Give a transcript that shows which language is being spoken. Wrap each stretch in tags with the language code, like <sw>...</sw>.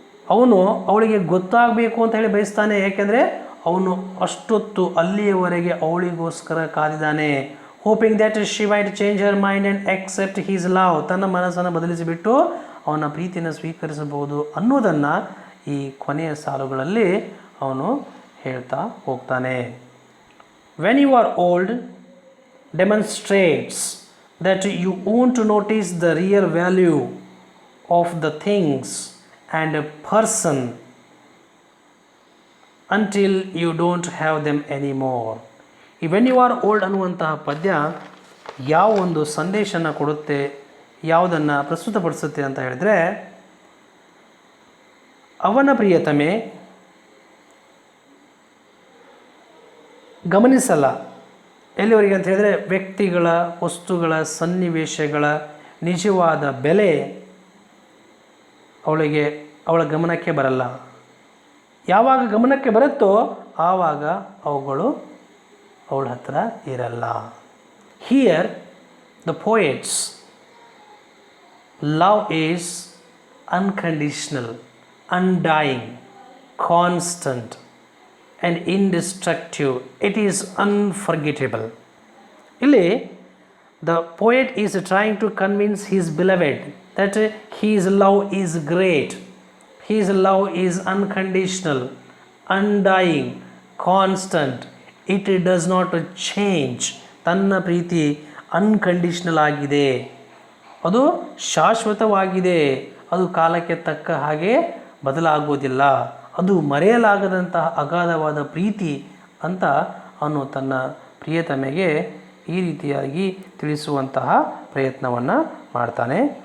<kn>ಅವನು ಅವಳಿಗೆ ಗೊತ್ತಾಗಬೇಕು ಅಂತ ಹೇಳಿ ಬಯಸ್ತಾನೆ. ಯಾಕೆಂದರೆ ಅವನು ಅಷ್ಟೊತ್ತು ಅಲ್ಲಿಯವರೆಗೆ ಅವಳಿಗೋಸ್ಕರ ಕಾದಿದ್ದಾನೆ.</kn> <en>hoping that she might change her mind and accept his love,</en> <kn>ತನ್ನ ಮನಸ್ಸನ್ನು ಬದಲಿಸಿಬಿಟ್ಟು ಅವನ ಪ್ರೀತಿಯನ್ನು ಸ್ವೀಕರಿಸಬಹುದು ಅನ್ನೋದನ್ನು ಈ ಕೊನೆಯ ಸಾಲುಗಳಲ್ಲಿ ಅವನು ಹೇಳ್ತಾ ಹೋಗ್ತಾನೆ.</kn> <en>When you are old demonstrates that you won't notice the real value of the things and a person until you don't have them anymore.</en> <kn>ಈ ವೆನ್ ಯು ಆರ್ ಓಲ್ಡ್ ಅನ್ನುವಂತಹ ಪದ್ಯ ಯಾವ ಒಂದು ಸಂದೇಶನ ಕೊಡುತ್ತೆ, ಯಾವುದನ್ನು ಪ್ರಸ್ತುತಪಡಿಸುತ್ತೆ ಅಂತ ಹೇಳಿದರೆ, ಅವನ ಪ್ರಿಯತಮೆ ಗಮನಿಸಲ್ಲ. ಎಲ್ಲಿವರೆಗೆ ಅಂತ ಹೇಳಿದರೆ, ವ್ಯಕ್ತಿಗಳ, ವಸ್ತುಗಳ, ಸನ್ನಿವೇಶಗಳ ನಿಜವಾದ ಬೆಲೆ ಅವಳ ಗಮನಕ್ಕೆ ಬರಲ್ಲ. ಯಾವಾಗ ಗಮನಕ್ಕೆ ಬರುತ್ತೋ ಆವಾಗ ಅವುಗಳು ಅವಳ ಹತ್ರ ಇರಲ್ಲ.</kn> <en>Here the poets love is unconditional, undying, constant and indestructible. It is unforgettable.</en> <kn>ಇಲ್ಲಿ</kn> <en>the poet is trying to convince his beloved that his love is great, his love is unconditional, undying, constant, it does not change.</en> <kn>ತನ್ನ ಪ್ರೀತಿ unconditional ಆಗಿದೆ, ಅದು ಶಾಶ್ವತವಾಗಿದೆ, ಅದು ಕಾಲಕ್ಕೆ ತಕ್ಕ ಹಾಗೆ ಬದಲಾಗುವುದಿಲ್ಲ, ಅದು ಮರೆಯಲಾಗದಂತಹ ಅಗಾಧವಾದ ಪ್ರೀತಿ ಅಂತ ಅವನು ತನ್ನ ಪ್ರಿಯತಮೆಗೆ ಈ ರೀತಿಯಾಗಿ ತಿಳಿಸುವಂತಹ ಪ್ರಯತ್ನವನ್ನು ಮಾಡ್ತಾನೆ.</kn>